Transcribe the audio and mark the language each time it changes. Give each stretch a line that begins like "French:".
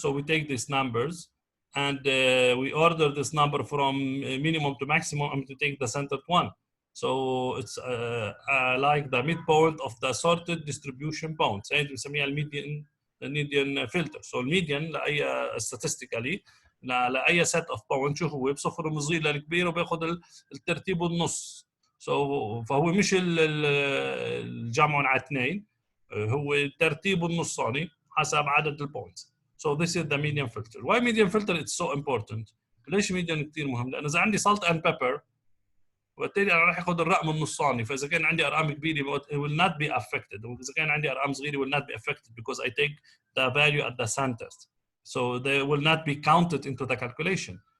English: So we take these numbers and we order this number from minimum to maximum and to take the centered one. So it's like the midpoint of the sorted distribution bounds.
Arabic: هي بنسميها الميديان filter. So الميديان لأي statistically لأي
English: set of bounds
Arabic: شو هو بصفر من صغير للكبير وبياخذ الترتيب والنص. فهو مش الجمع على اثنين، هو الترتيب النصاني حسب عدد البوينتس.
English: So this is the median filter. Why median filter is so important?
Arabic: ليش median كثير مهم؟ لأن إذا عندي salt and pepper وبالتالي انا راح اخذ الرقم النصاني، فاذا كان عندي ارقام كبيره
English: it will not be affected،
Arabic: واذا كان عندي ارقام صغيره
English: will not be affected because I take the value at the centers, so they will not be counted into the calculation.